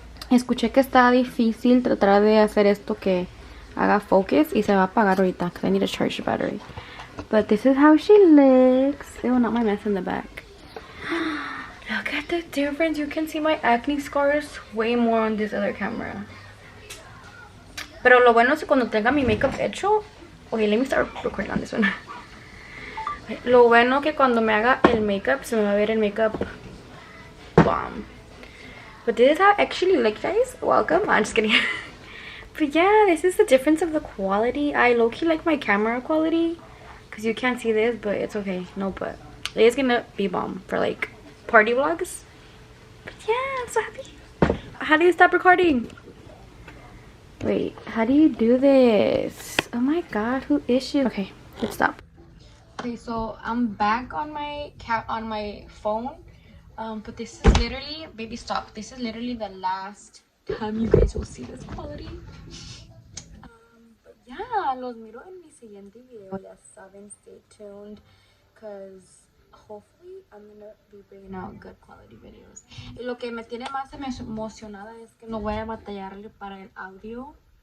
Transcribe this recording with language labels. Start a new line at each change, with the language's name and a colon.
Spanish: Escuché que está difícil tratar de hacer esto que haga focus y se va a apagar ahorita
English: because I need to charge the battery. But this is how she looks. Oh, not my mess in the back. Look at the difference. You can see my acne scars way more on this other camera.
Spanish: Pero lo bueno es que cuando tenga mi makeup hecho...
English: Okay, let me start recording on this one.
Spanish: Lo bueno que cuando me haga el makeup se me va a ver el makeup bomb.
English: But this is how I actually look, guys. Welcome. I'm just kidding. But yeah, this is the difference of the quality. I low-key like my camera quality because you can't see this, but it's okay. No, but it is gonna be bomb for like party vlogs. But yeah, I'm so happy. How do you stop recording? Wait, how do you do this? Oh my god, who is she? Okay, let's stop. Okay, so I'm back on my phone. But this is literally, baby stop, this is literally the last time you guys will see this quality. But yeah,
Spanish: los miro en mi siguiente video. Ya saben,
English: stay tuned, because hopefully I'm gonna be bringing out good quality videos.
Spanish: Y lo que me tiene más emocionada es que no voy a batallarle para el audio.